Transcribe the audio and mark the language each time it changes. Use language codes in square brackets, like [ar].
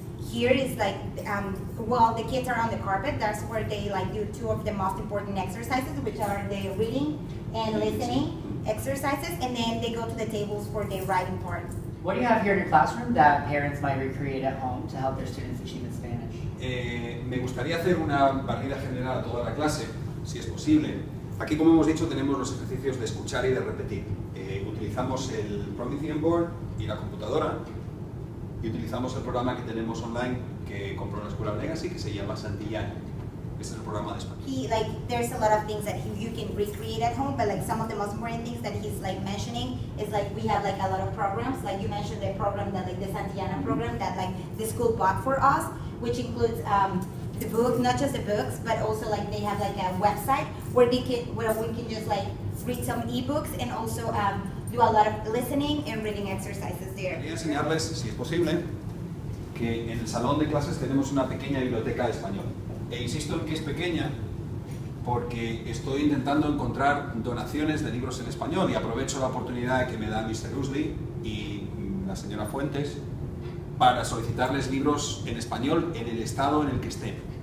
[en] Here is while the kids are on the carpet, that's where they do two of the most important exercises, which are the reading and listening exercises, and then they go to the tables for the writing part. What do you have here in your classroom that parents might recreate at home to help their students achieve in Spanish? [es] Me gustaría hacer una barrida general a toda la clase, si es posible. Aquí, como hemos dicho, tenemos los ejercicios de escuchar y de repetir. Utilizamos el Promethean Board y la computadora, y utilizamos el programa que tenemos online que compró la Escuela Legacy, que se llama Santillana. Este es el programa de español. [en] There's a lot of things that you can recreate at home, but some of the most important things that he's mentioning is we have a lot of programs. Like you mentioned the program that the Santillana program that the school bought for us, which includes the book, not just the books, but also they have a website where we can just read some ebooks and also do a lot of listening and reading exercises there. [es] Quería enseñarles, si es posible, que en el salón de clases tenemos una pequeña biblioteca de español. E insisto en que es pequeña porque estoy intentando encontrar donaciones de libros en español y aprovecho la oportunidad que me da Mr. Usley y la señora Fuentes para solicitarles libros en español en el estado en el que estén.